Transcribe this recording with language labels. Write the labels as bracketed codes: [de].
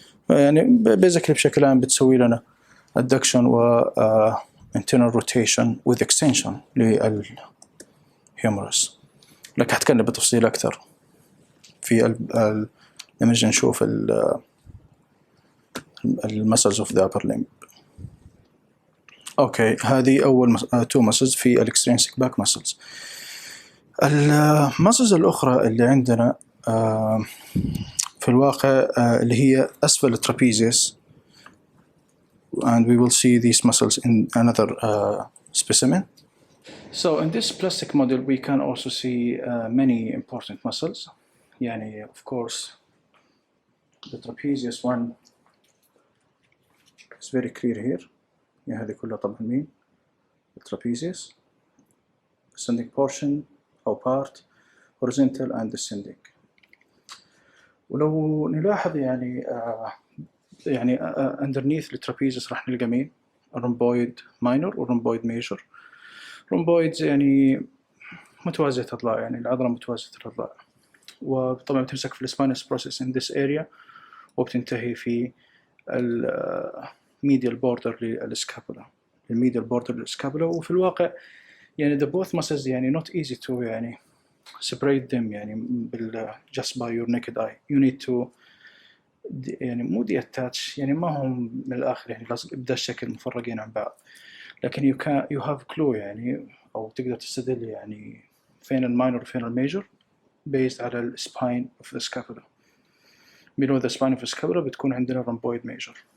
[ar] يعني بيزكلي بشكل عام بتسوي لنا adduction و internal rotation [en] with extension [ar] للhumerus، لكن حتكلم بتفصيل أكثر في لما نجي نشوف [en] muscles of the upper limb. [ar] أوكي، هذه أول [en] two muscles [ar] في [en] extrinsic back muscles. [ar] المسلز الأخرى اللي عندنا في الواقع اللي هي أسفل الترابيزيوس، [en] and we will see these muscles in another specimen. So in this plastic model we can also see many important muscles. [ar] يعني [en] of course the trapezius one is very clear here. [ar] يعني هذه كلها طبعا مين؟ الترابيزيوس [en] ascending portion [ar] أو part, [en] horizontal and descending. [ar] ولو نلاحظ يعني يعني underneath الترابيزيوس راح نلقى مين؟ الرومبويد ماينور والرومبويد ميجور. رومبويد يعني متوازية الأضلاع، يعني العضلة متوازية الأضلاع، وطبعا بتمسك في السباينس بروسيس [en] in this area [ar] وبتنتهي في الميديال بوردر للسكابولا، الميديال بوردر للسكابولا. وفي الواقع يعني [en] the both muscles يعني not easy to يعني separate them يعني just by your naked eye. You need to [ar] يعني مو attach، يعني ما هم من الآخر يعني لازم بدا الشكل مفرقين عن بعض. لكن [en] you have clue [ar] يعني أو تقدر تستدل يعني فين الماينور وفين الميجور based على ال [en] spine of the scapula. below the spine of the scapula [ar] بتكون عندنا [en] rhomboid major.